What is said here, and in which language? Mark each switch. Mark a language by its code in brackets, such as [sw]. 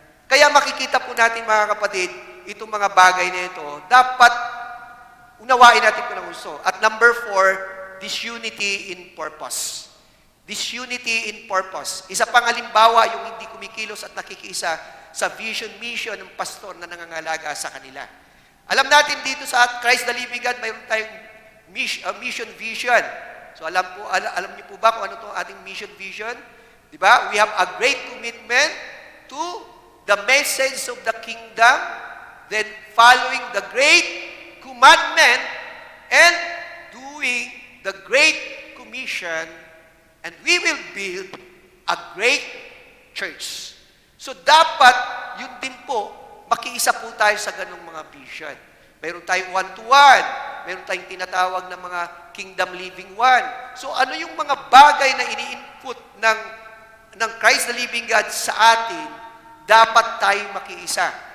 [tl] Kaya makikita po natin, mga kapatid, itong mga bagay na ito, dapat unawain natin kung ng gusto. [en] At number 4, disunity in purpose. [tl] Disunity in purpose. Isa pang halimbawa, yung hindi kumikilos at nakikiisa sa vision, mission ng pastor na nangangalaga sa kanila. Alam natin dito sa Christ the Living God, mayroon tayong mission, vision. So alam niyo po ba kung ano itong ating mission, vision? Diba? [en] We have a great commitment to the message of the kingdom, then following the great commandment and doing the great commission, and we will build a great church. [tl] So dapat, yun din po, makiisa po tayo sa ganung mga vision. Mayroon tayong one-to-one, mayroon tayong tinatawag na mga kingdom living one. So ano yung mga bagay na ini-input ng Christ the Living God sa atin, dapat tayo makiisa.